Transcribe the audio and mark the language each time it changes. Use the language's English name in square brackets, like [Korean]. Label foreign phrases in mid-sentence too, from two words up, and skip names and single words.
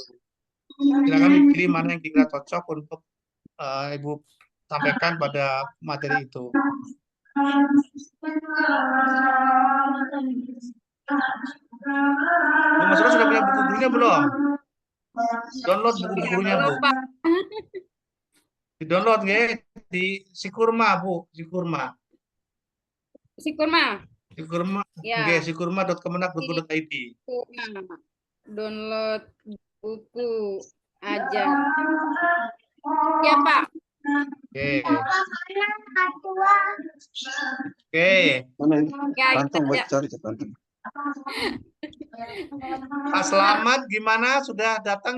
[Indonesian] Silakan dipilih mana yang kira cocok untuk Ibu sampaikan pada materi itu. Bu Mas Rura sudah punya buku gurunya belum? Download buku gurunya, Bu. Lupa. Di-download nggih di Sikurma, Bu, Sikurma. Si Kurma. Sikurma Ya. nggih, sikurma.kemenak.go.id. Kurma. Download buku ajar. Ya, Pak. Oke. Oke. Mana ini? Ya, Kantong buat ya. cari ke kantong. Pak Selamat gimana? Sudah datang